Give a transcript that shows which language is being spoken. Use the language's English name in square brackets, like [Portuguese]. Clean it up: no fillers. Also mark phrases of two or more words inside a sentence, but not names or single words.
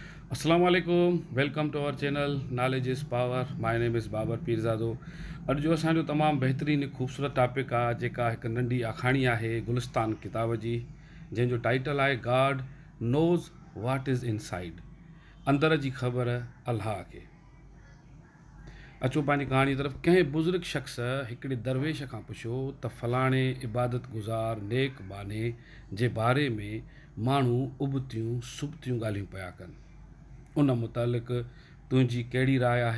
[Arabic] السلام عليكم. [English] Welcome to our channel Knowledge is Power. My name is Babar Pirzado. [Sindhi] अॼु जो असांजो तमामु बहितरीनु ख़ूबसूरत टॉपिक आहे जेका हिकु नंढी आखाणी आहे गुलिस्तान किताब जी, जंहिंजो टाइटल आहे [English] God knows what is inside. [Sindhi] अंदर जी ख़बर अल्लाह खे। अचो पंहिंजी कहाणी तरफ़। कंहिं बुज़ुर्ग शख़्स हिकिड़े दरवेश खां पुछियो त फलाणे इबादत गुज़ार नेक बाने जे बारे में माण्हू उबतियूं सुबतियूं ॻाल्हियूं पिया कनि, उन मुतालिक़ तुंहिंजी कहिड़ी राय आहे?